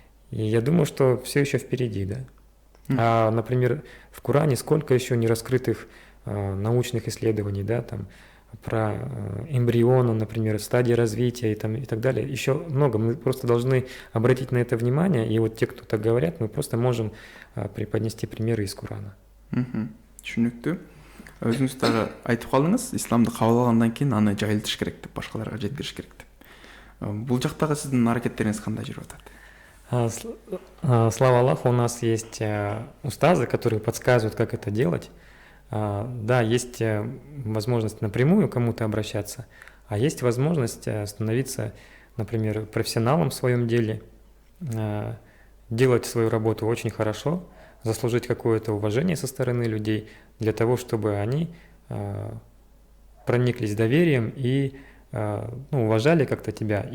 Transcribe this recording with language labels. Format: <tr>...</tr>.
<ru>И я думаю, что все еще впереди, да. А, например, в Коране сколько еще нераскрытых научных исследований, да, там, про эмбрионы, например, стадии развития и так далее. Еще много. Мы просто должны обратить на это внимание, и вот те, кто так говорят, мы просто можем преподнести примеры из Корана.</ru> <ky>Түшүнүктүү. Өзүңүз дагы айтып калдыңыз, исламды кабыл алгандан кийин аны жайылтыш керек деп, башкаларга жеткириш керек деп. Бул жактагы сиздин аракеттериңиз кандай жүрүп атат?</ky> <ru>Слава Аллаху, у нас есть устазы, которые подсказывают, как это делать. Да, есть возможность напрямую кому-то обращаться, а есть возможность становиться, например, профессионалом в своем деле, делать свою работу очень хорошо, заслужить какое-то уважение со стороны людей для того, чтобы они прониклись доверием и уважали как-то тебя.</ru>